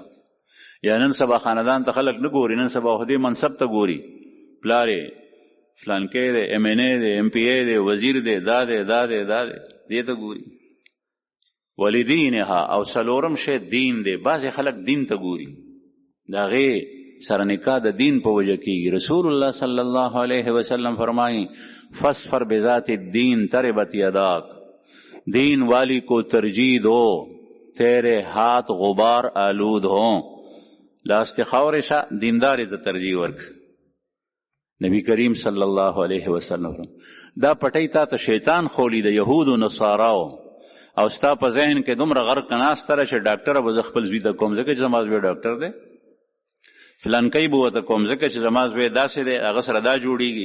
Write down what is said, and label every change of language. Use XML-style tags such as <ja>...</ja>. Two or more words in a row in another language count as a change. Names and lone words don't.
<ps>یا نن سبا خاندان ته خلک نه ګوري، نن سبا خو دې منصب ته ګوري، پلار یې فلانکی دی، ایم این ای دی، ایم پی ای دی، وزیر دی، دا دی دا دی دا دی، دې ته ګوري. ولدینها او څلورم شی دین دی، بعضې خلک دین ته ګوري، د هغې سره نکاح د دین په وجه کېږي.</ps> <ur>رسول الله</ur> <ar>صلی الله علیه وسلم</ar> <ur>فرمایي</ur> <ar>فاصفر بذات الدین تربت یداک،</ar> <ur>دین والی کو ترجیح دو تیرے ہاتھ غبار آلود ہوں.</ur> <ps>لاست خورشا دینداری ته ترجیح ورک. نبی کریم</ps> <ar>صلی الله علیه وسلم</ar> <ps>دا پټی تا ته شیطان خولی د یهود و نصاراو، او ستا په ذهن کې دومره غرق ناسته ده چې ډاکټره به زه خپل زوی ته کوم ځکه چې زما زوی ډاکټر دی، فلانکی به ورته کوم ځکه چې زما زوی داسې دی، هغه سره دا جوړیږي.</ps>